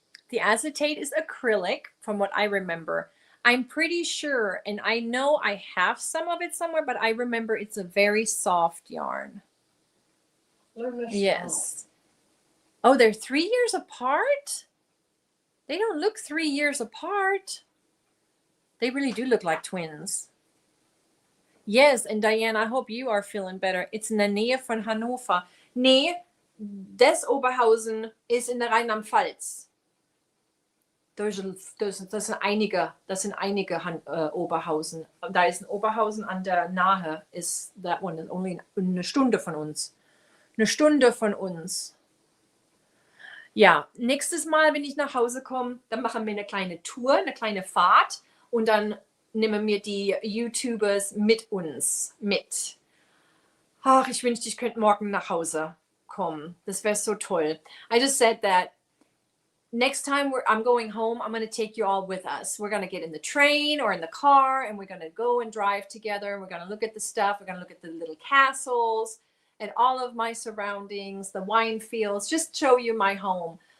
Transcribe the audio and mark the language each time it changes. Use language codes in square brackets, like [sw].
[en] The acetate is acrylic, from what I remember. I'm pretty sure, and I know I have some of it somewhere, but I remember it's a very soft yarn. Yes. Oh, they're 3 years apart? They don't look 3 years apart. They really do look like twins. Yes, and Diane, I hope you are feeling better. [de] It's in der Nähe von Hannover. Nee, das Oberhausen ist in der Rheinland-Pfalz. Das sind einige Oberhausen. Da ist ein Oberhausen an der Nahe. [en] Is that one is only [de] eine Stunde von uns. Eine Stunde von uns. Ja, nächstes Mal, wenn ich nach Hause komme, dann machen wir eine kleine Tour, eine kleine Fahrt und dann nehmen wir die YouTubers mit uns mit. Ach, ich wünschte, ich könnte morgen nach Hause kommen. Das wäre so toll. [en] I just said that next time I'm going home, I'm going to take you all with us. We're going to get in the train or in the car and we're going to go and drive together. And we're going to look at the stuff. We're going to look at the little castles and all of my surroundings, the wine fields, just show you my home.